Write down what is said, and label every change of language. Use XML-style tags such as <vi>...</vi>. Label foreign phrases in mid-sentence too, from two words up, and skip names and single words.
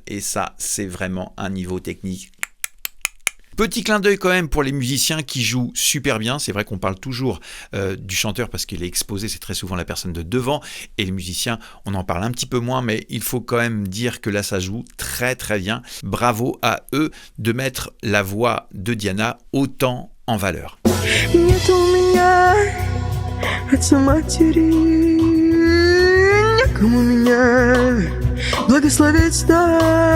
<fr>Et ça, c'est vraiment un niveau technique. Petit clin d'œil quand même pour les musiciens qui jouent super bien. C'est vrai qu'on parle toujours du chanteur parce qu'il est exposé, c'est très souvent la personne de devant. Et les musiciens, on en parle un petit peu moins, mais il faut quand même dire que là, ça joue très très bien. Bravo à eux de mettre la voix de Diana autant en valeur.</fr> <ru>Нет у меня отца матери, некому меня благословить дай.</ru>